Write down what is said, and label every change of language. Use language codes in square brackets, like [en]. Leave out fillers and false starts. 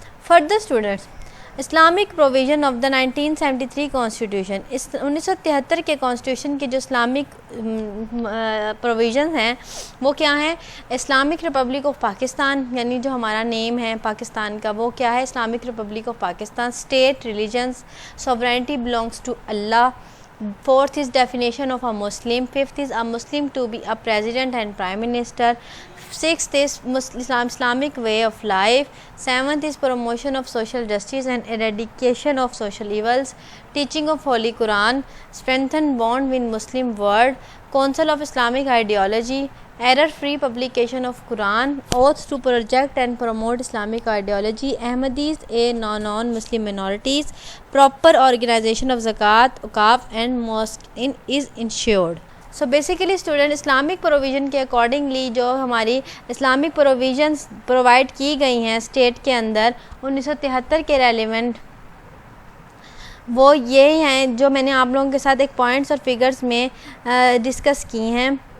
[en] Further students Islamic provision of the 1973 constitution. [ur] 1973 کے constitution کے جو اسلامک پروویژنز ہیں وہ کیا ہیں؟ اسلامک ریپبلک آف پاکستان, یعنی جو ہمارا نیم ہے پاکستان کا وہ کیا ہے, Islamic republic of Pakistan. [en] State religion sovereignty belongs to Allah. Fourth is definition of a Muslim. Fifth is a Muslim to be a president and prime minister. Sixth is Islamic way of life. Seventh is promotion of social justice and eradication of social evils. Teaching of Holy Quran. Strengthen bond with Muslim world. Council of Islamic ideology. Error-free publication of Quran. Oath to project and promote Islamic ideology. Ahmadis and non-Muslim minorities. Proper organization of zakat, awqaf and mosque is ensured. [ur] So basically student Islamic provision کے accordingly جو ہماری Islamic provisions provide کی گئی ہیں state کے اندر 1973 کے relevant وہ یہ ہیں جو میں نے آپ لوگوں کے ساتھ ایک پوائنٹس اور فگرز میں ڈسکس کی ہیں.